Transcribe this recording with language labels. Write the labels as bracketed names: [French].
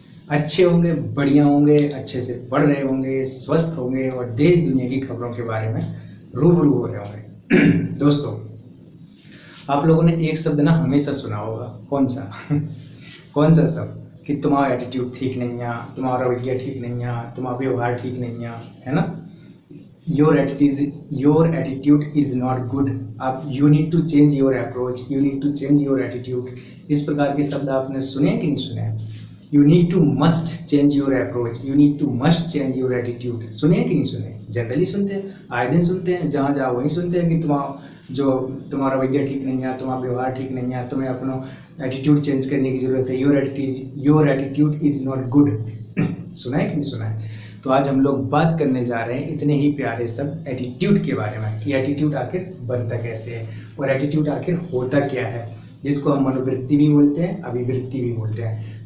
[Hindi] अच्छे होंगे, बढ़िया होंगे, अच्छे से पढ़ रहे होंगे, स्वस्थ होंगे और देश दुनिया की खबरों के बारे में रूबरू हो रहे होंगे। दोस्तों, आप लोगों ने एक शब्द ना हमेशा सुना होगा। कौन सा? कौन सा शब्द? कि तुम्हारा एटीट्यूड ठीक नहीं है, तुम्हारा रवैया ठीक नहीं है, तुम्हारा व्यवहार ठीक नहीं है ना? [English] your attitude is not good. आप you need to change your approach, you need to change your attitude. [Hindi] इस प्रकार के शब्द आपने सुने कि नहीं सुने? [English] You need to must change your approach, you need to must change your attitude. [Hindi] सुने कि नहीं सुने? जनरली सुनते हैं, आए दिन सुनते हैं, जहाँ जाओ वहीं सुनते हैं कि तुम्हारा रवैया ठीक नहीं है, तुम्हारा व्यवहार ठीक नहीं है, तुम्हें अपना एटीट्यूड चेंज करने की जरूरत है। [English] your attitude is not good. [Hindi] सुना है कि नहीं सुना है? तो आज हम लोग बात करने जा रहे हैं इतने ही प्यारे सब एटीट्यूड के बारे में कि एटीट्यूड आखिर बनता कैसे है और एटीट्यूड आखिर होता क्या है, जिसको हम मनोवृत्ति भी बोलते हैं, अभिवृत्ति भी बोलते हैं।